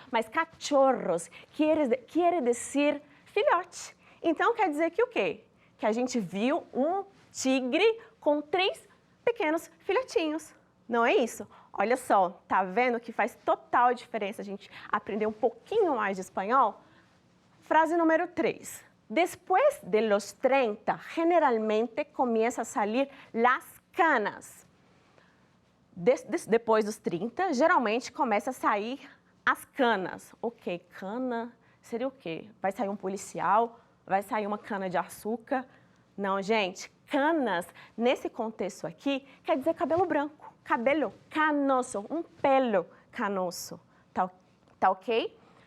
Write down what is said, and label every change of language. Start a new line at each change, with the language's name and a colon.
Portuguese: Mas cachorros quer dizer filhote. Então, quer dizer que o quê? Que a gente viu um tigre com 3 pequenos filhotinhos. Não é isso? Olha só, tá vendo que faz total diferença a gente aprender um pouquinho mais de espanhol? Frase número 3.
Spanish: Después de los 30, generalmente comienza a salir las canas.
Portuguese: Depois dos 30, geralmente começa a sair as canas. Ok, cana seria o quê? Vai sair um policial? Vai sair uma cana de açúcar? Não, gente, canas, nesse contexto aqui, quer dizer cabelo branco, cabelo canoso, um pelo canoso, tá ok?